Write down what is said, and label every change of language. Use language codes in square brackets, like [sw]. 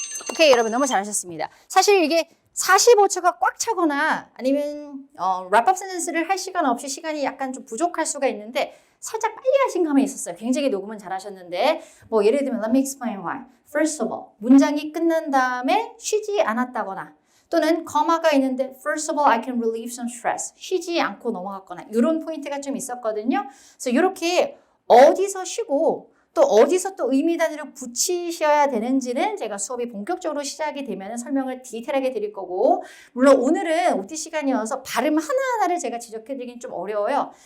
[ko] 오케이, 여러분 너무 잘하셨습니다. 사실 이게 45초가 꽉 차거나 아니면 랩업 센텐스를 할 시간 없이 시간이 약간 좀 부족할 수가 있는데 살짝 빨리 하신 감이 있었어요. 굉장히 녹음은 잘하셨는데 뭐 예를 들면 [en] Let me explain why. First of all, [ko] 문장이 끝난 다음에 쉬지 않았다거나 또는 거마가 있는데 [en] First of all, I can relieve some stress. [ko] 쉬지 않고 넘어갔거나 이런 포인트가 좀 있었거든요. 그래서 이렇게 어디서 쉬고 또 어디서 또 의미 단위를 붙이셔야 되는지는 제가 수업이 본격적으로 시작이 되면 설명을 디테일하게 드릴 거고 물론 오늘은 OT 시간이어서 발음 하나하나를 제가 지적해드리긴 좀 어려워요.